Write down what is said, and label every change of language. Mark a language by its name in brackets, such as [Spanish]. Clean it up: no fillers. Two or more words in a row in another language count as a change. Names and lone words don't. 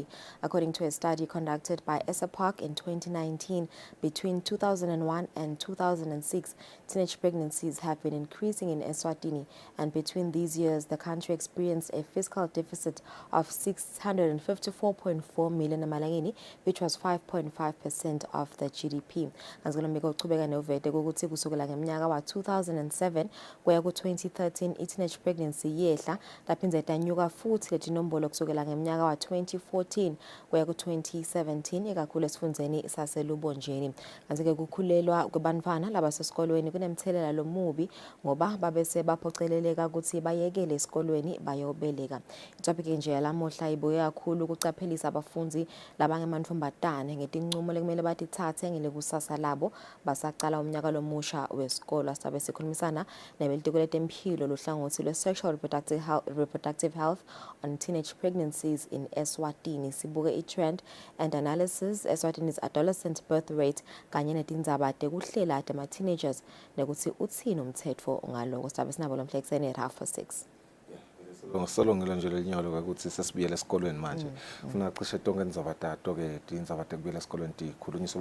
[English] According to a study conducted by Park in 2019, between 2001 and 2006, teenage pregnancies have been increasing in Eswatini. And between these years, the country experienced a fiscal deficit of 654.4 million emalangeni, which was 5.5% of the GDP. [Swati] As kusukela ngeminyaka wa 2007 kuya ku 2013 [English] teenage pregnancy [Swati] yehla laphinze tanyuka futhi leti nombolo kusukela ngeminyaka wa 2014 kuya ku 2017 ekakhulu esifundzeni saselubonjeni. Kanti ke kukhulelwa kwabantwana labasesikolweni kunemthelela lomubi ngoba babese baphoceleleka ukuthi bayekele esikolweni bayobeleka. Itopic nje yalamuhla ibuye kakhulu ukucaphelisa abafundi labangemantombazane ngetinqumo lekumele batithathe ngele kusasa labo basaqala umnyaka lomusha wesikolo. Sabe sikhulumisana nebelitiko letempilo lohlangothi [English] lwe-sexual reproductive health on teenage pregnancies in Eswatini. [Swati] Sibuke i- [English] trend and analysis Eswatini's adolescent birth rate [Swati] kanye netindzaba tekuhlela tema-teenagers nekuthi uthini umthetho ngaloko. Sabe sinabo lomhlekuseni at 6:30. Ngisolongela nje lenyolo ukuthi sesibuyele esikolweni manje. Ufuna cishe tonke indzabatato ke tindzaba tekubuyela esikolweni tikhulunyiswa.